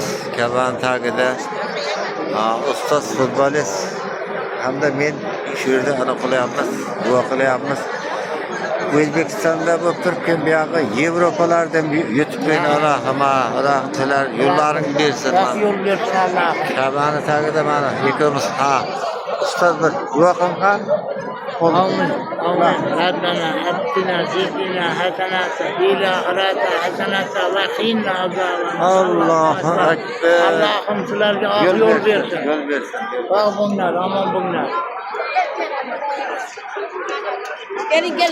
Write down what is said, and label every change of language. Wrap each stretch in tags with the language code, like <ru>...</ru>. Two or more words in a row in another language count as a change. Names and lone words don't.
<uz>Kabani tagida ustoz futbolist hamda men shu yerda ana qilyapmiz, duo qilyapmiz. O'zbekistonda bo'lib turibgan buyog'i Yevropalardan yutuqlar Allohlar yo'llaring bersin. Yo'l bersin Alloh. Kabani tagida mana ikkimiz ustoz bir duo qilgan. Amin.</uz> <ar>ربنا آتنا في الدنيا حسنة وفي الآخرة حسنة وقنا عذابا. الله أكبر.</ar> <uz>Allohim sizlarga yo'l bersin. Yo'l bersin. Sog' bo'linglar, omon bo'linglar.</uz>